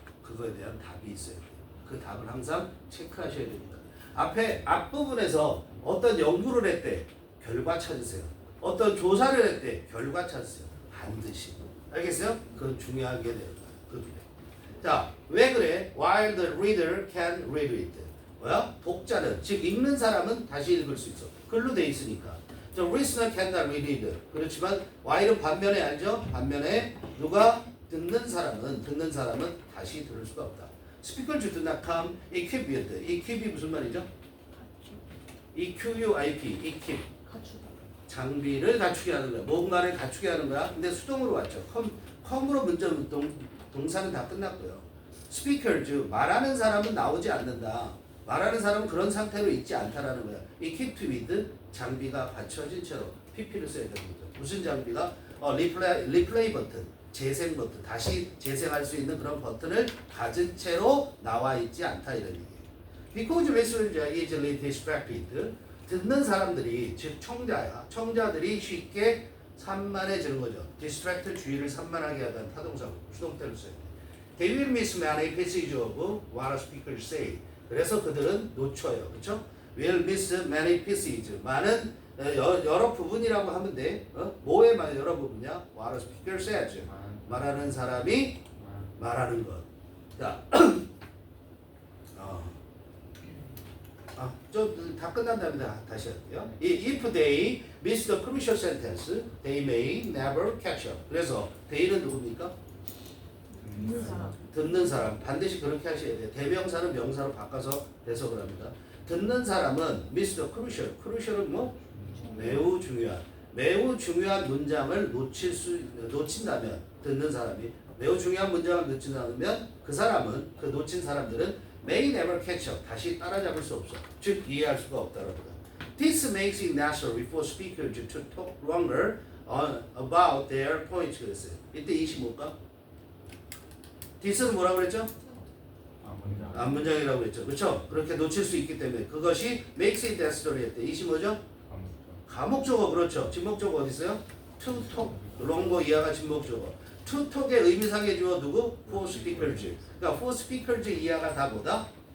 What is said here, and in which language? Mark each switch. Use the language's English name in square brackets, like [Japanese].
[Korean] 그거에 대한 답이 있어야 돼요. 그 답을 항상 체크하셔야 됩니다. 앞부분에서 어떤 연구를 했대. 결과 찾으세요. 어떤 조사를 했대. 결과 찾으세요. 반드시. 알겠어요? 그건 중요하게 되는 거예요. 자, 왜 그래? [English] While the reader can read it. [Korean] 뭐야? 독자는, 즉 읽는 사람은 다시 읽을 수 있어. 글로 돼 있으니까. [English] The listener cannot read it. [Korean] 그렇지만 while은 반면에 알죠? 반면에 누가? 듣는 사람은 다시 들을 수가 없다. [English] Speakers do not come equipped with. [Korean] equip이 무슨 말이죠? [English] EQUIP, equip. [Korean] 갖추다. 장비를 갖추게 하는 거야. 뭔가를 갖추게 하는 거야. 근데 수동으로 왔죠. 컴으로 문자 동사는 다 끝났고요. Speaker, 즉 말하는 사람은 나오지 않는다. 말하는 사람은 그런 상태로 있지 않다라는 거야. equipped with 장비가 갖춰진 채로 PP를 써야 되는 거죠. 무슨 장비가? 리플레이 버튼, 재생 버튼, 다시 재생할 수 있는 그런 버튼을 가진 채로 나와 있지 않다 이런 얘기예요. [English] Because listeners are easily distracted. [Korean] 듣는 사람들이 즉 청자들이 쉽게 산만해지는 거죠. distract 주의를 산만하게 하다는 타동사 수동태로 써요. [English] They will miss many passages of what speakers say. [Korean] 그래서 그들은 놓쳐요, 그렇죠? [English] Will miss many passages. [Korean] 많은 여러 부분이라고 하면 돼. 뭐에 많은 여러 부분이야? [English] What speaker says. [Korean] 말하는 사람이 말하는 것. 자. 좀 다 끝난 다음에 다시 할게요. [English] If they miss the crucial sentence, they may never catch up. [Korean] 그래서 they는 누굽니까? 듣는 사람. 듣는 사람. 반드시 그렇게 하셔야 돼요. 대명사는 명사로 바꿔서 해석을 합니다. 듣는 사람은 [English] miss the crucial. [Korean] crucial은 뭐? 매우 중요한 문장을 놓친다면 듣는 사람이 매우 중요한 문장을 놓친다면 그 사람은 그 놓친 사람들은 [English] may never catch up. [Korean] 다시 따라잡을 수 없어. 즉 이해할 수가 없다라는 거야. [English] This makes it necessary for speakers to talk longer about their points. [Korean] 그랬어요. 이때 25가? this는 뭐라고 그랬죠? 앞문장이라고 그랬죠. 그렇죠? 그렇게 놓칠 수 있기 때문에 그것이 [English] makes it necessary [Korean] 했대. 25죠? 가목적어 그렇죠. 진목적어 어디 있어요? to talk. 롱고 이하가 진목적어. to talk의 의미상의 주어 누구? for speakers. 그러니까 for speakers 이하가 다 뭐다?